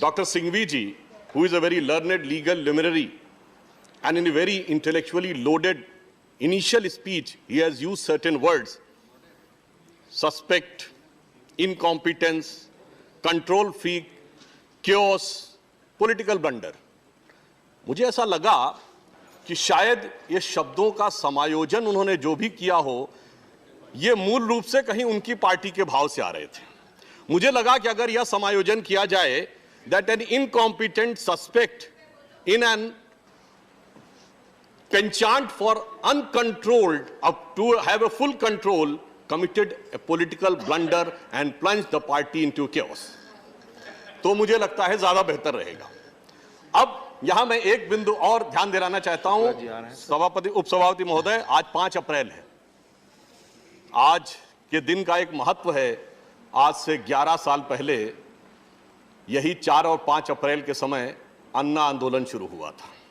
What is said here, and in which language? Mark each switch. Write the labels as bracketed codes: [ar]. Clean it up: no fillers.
[en] Doctor Singhvi ji, who is a very learned legal luminary and in a very intellectually loaded initial speech he has used certain words: suspect, incompetence, control freak, chaos, political blunder। [hi] मुझे ऐसा लगा कि शायद ये शब्दों का समायोजन उन्होंने जो भी किया हो, ये मूल रूप से कहीं उनकी पार्टी के भाव से आ रहे थे। मुझे लगा कि अगर यह समायोजन किया जाए [en] that an incompetent suspect in an penchant for uncontrolled up to have a full control committed a political blunder and plunged the party into chaos, [hi] तो मुझे लगता है ज्यादा बेहतर रहेगा। अब यहां मैं एक बिंदु और ध्यान दिलाना चाहता हूं उपसभापति महोदय, आज 5 अप्रैल है। आज के दिन का एक महत्व है। आज से 11 साल पहले यही 4 और 5 अप्रैल के समय अन्ना आंदोलन शुरू हुआ था।